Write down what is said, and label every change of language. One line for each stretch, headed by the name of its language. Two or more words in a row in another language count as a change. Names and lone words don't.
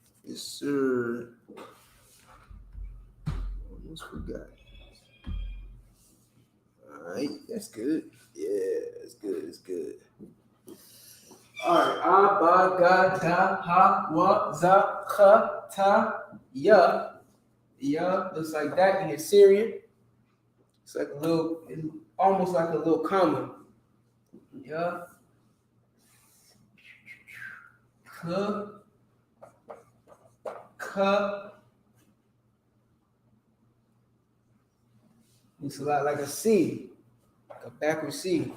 English: Yes, sir. Almost forgot. All right, that's good. Yeah, it's good. It's good. All right.
Assyrian Neo-Aramaic: Abagada ha wa za kha ta ya.
English: Yeah, looks like that in Assyrian. It's like a little, almost like a little comma. Yeah. Ka. Looks a lot like a C, like a backward C.